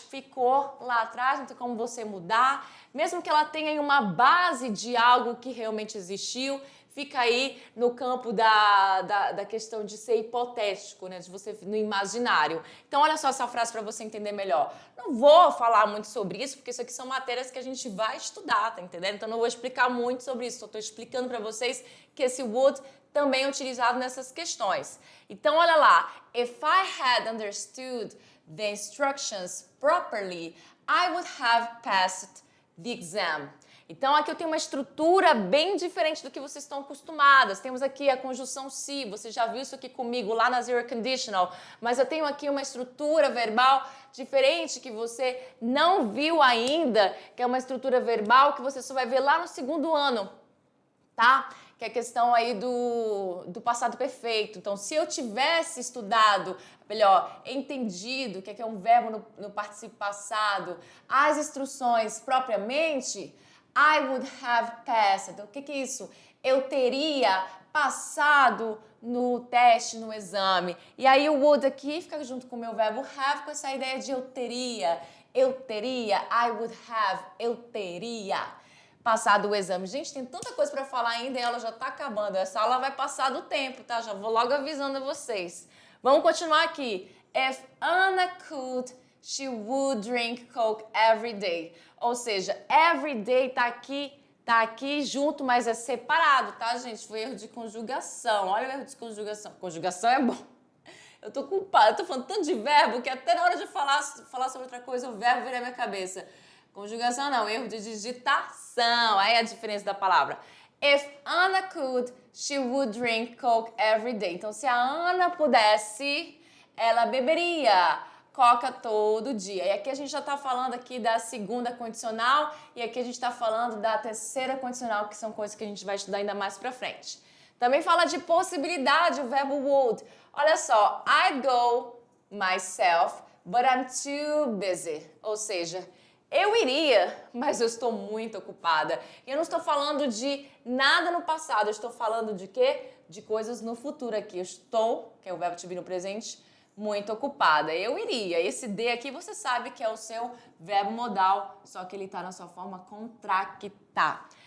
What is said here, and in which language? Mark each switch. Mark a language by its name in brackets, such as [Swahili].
[Portuguese] Ficou lá atrás, não tem como você mudar. Mesmo que ela tenha uma base de algo que realmente existiu, fica aí no campo da questão de ser hipotético, né? De você no imaginário. Então, olha só essa frase para você entender melhor. Não vou falar muito sobre isso, porque isso aqui são matérias que a gente vai estudar, tá entendendo? Então, não vou explicar muito sobre isso. Só estou explicando para vocês que esse would também é utilizado nessas questões. Então, olha lá. [English] If I had understood the instructions properly, I would have passed the exam. [Portuguese] Então, aqui eu tenho uma estrutura bem diferente do que vocês estão acostumadas. Temos aqui a conjunção se, você já viu isso aqui comigo lá na Zero Conditional, mas eu tenho aqui uma estrutura verbal diferente que você não viu ainda, que é uma estrutura verbal que você só vai ver lá no segundo ano, tá? Que é a questão aí do passado perfeito. Então, se eu tivesse estudado, melhor, entendido que é um verbo no particípio passado, as instruções propriamente, [English] I would have passed. [Portuguese] Então, o que é isso? Eu teria passado no teste, no exame. E aí o would aqui fica junto com o meu verbo have, com essa ideia de eu teria, [English] I would have, [Portuguese] eu teria passado o exame. Gente, tem tanta coisa para falar ainda e ela já tá acabando. Essa aula vai passar do tempo, tá? Já vou logo avisando a vocês. Vamos continuar aqui. [English] If Anna could, she would drink Coke every day. [Portuguese] Ou seja, every day tá aqui junto, mas é separado, tá, gente? Foi erro de conjugação. Olha o erro de conjugação. Conjugação é bom. Eu tô culpada, eu tô falando tanto de verbo que até na hora de falar sobre outra coisa, o verbo vira na minha cabeça. Conjugação não, erro de digitação. Aí é a diferença da palavra. [English] If Anna could, she would drink Coke every day. [Portuguese] Então, se a Ana pudesse, ela beberia Coca todo dia. E aqui a gente já está falando aqui da segunda condicional e aqui a gente está falando da terceira condicional, que são coisas que a gente vai estudar ainda mais pra frente. Também fala de possibilidade, o verbo would. [English] Olha só, I'd go myself, but I'm too busy. [Portuguese] Ou seja, eu iria, mas eu estou muito ocupada. E eu não estou falando de nada no passado, eu estou falando de quê? De coisas no futuro aqui. Eu estou, que é o verbo to be no presente, muito ocupada. Eu iria. Esse D aqui você sabe que é o seu verbo modal, só que ele está na sua forma contractar.